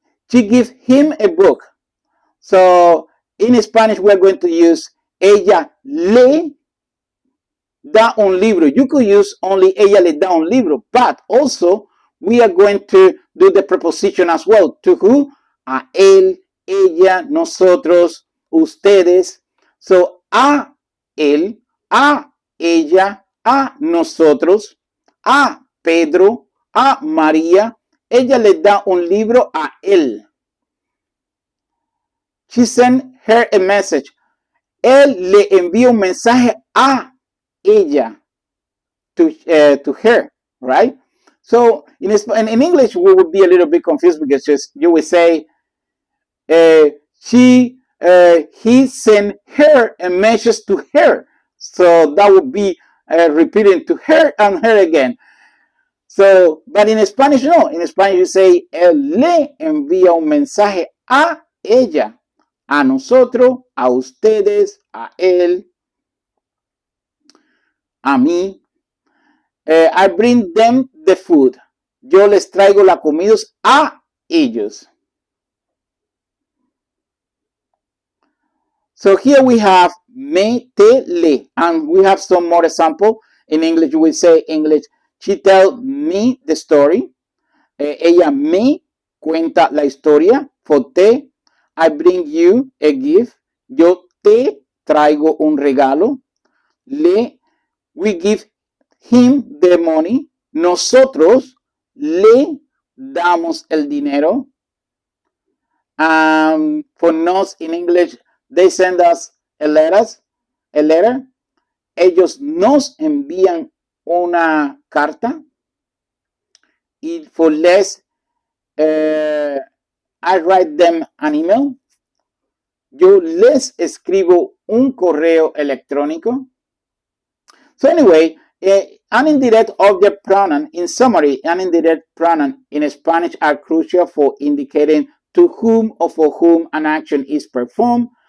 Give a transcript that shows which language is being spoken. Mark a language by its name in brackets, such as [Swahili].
[English] She gives him a book. So, in Spanish, we are going to use [Spanish] ella le da un libro. [English] You could use only [Spanish] ella le da un libro, [English] but also we are going to do the preposition as well. To who? [Spanish] A él, ella, nosotros, ustedes. [English] So, [Spanish] a él, a ella, a nosotros, a Pedro, a María. Ella le da un libro a él. [English] She sent her a message. [Spanish] Él le envía un mensaje a ella, [English] to her, right? So in English, we would be a little bit confused because you would say, he sent her a message to her. So that would be repeating to her and her again. So, but in Spanish, no. In Spanish, you say, [Spanish] él le envía un mensaje a ella, a nosotros, a ustedes, a él, a mí. [English] I bring them the food. [Spanish] Yo les traigo la comida a ellos. [English] So here we have me, te, le, and we have some more example. In English, we say English. She tells me the story. [Spanish] Ella me cuenta la historia. [English] For te, I bring you a gift. [Spanish] Yo te traigo un regalo. [English] Le, we give him the money. [Spanish] Nosotros le damos el dinero. [English] For nos in English, they send us a letter. [Spanish] Ellos nos envían una carta. [English] Y for les, I write them an email. [Spanish] Yo les escribo un correo electrónico. [English] So anyway, an indirect object pronoun, in summary, an indirect pronoun in Spanish are crucial for indicating to whom or for whom an action is performed.